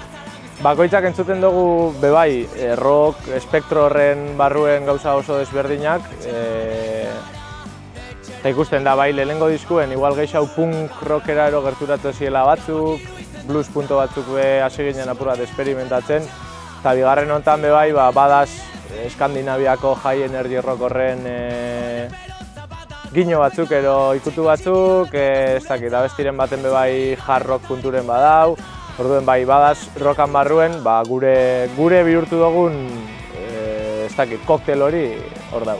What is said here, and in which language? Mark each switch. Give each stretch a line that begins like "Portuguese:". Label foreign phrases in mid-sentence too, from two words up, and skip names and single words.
Basque: Bakoitzak entzuten dugu bebai, rock, espektro horren barruen gauza oso desberdinak. Eta ikusten da bai, lehenengo diskuen, igual gehiago punk rockera ero gerturatu ziela batzuk, blues punto batzuk hasi ginen apur bat experimentatzen. Eta bigarren honetan bebai, badaz Eskandinaviako
English: high energy rock
Basque: horren gino batzuk, ero ikutu batzuk, ez dakit, abestiren baten bebai
English: hard rock
Basque: punturen badau. Orduen bai, badaz rockan barruen, gure bihurtu dugun, ez dakit, koktel hori hor dau.